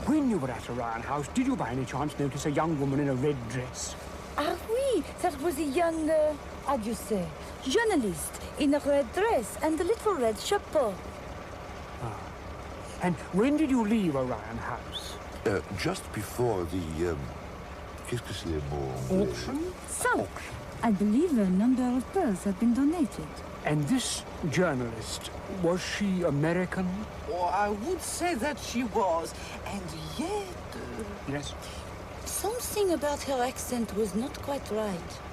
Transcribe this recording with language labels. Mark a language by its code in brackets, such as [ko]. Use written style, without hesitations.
[en] When you were at Orion House, did you by any chance notice a young woman in a red dress? [fr] Ah oui, [en] that was a young, how do you say, journalist in a red dress and a little red chapeau. Ah. And when did you leave Orion House? Just before the, [fr] qu'est-ce que c'est le mot? [en] Auction? So, I believe a number of pearls have been donated. And this journalist, was she American? Oh, I would say that she was, and yet... Yes? Something about her accent was not quite right.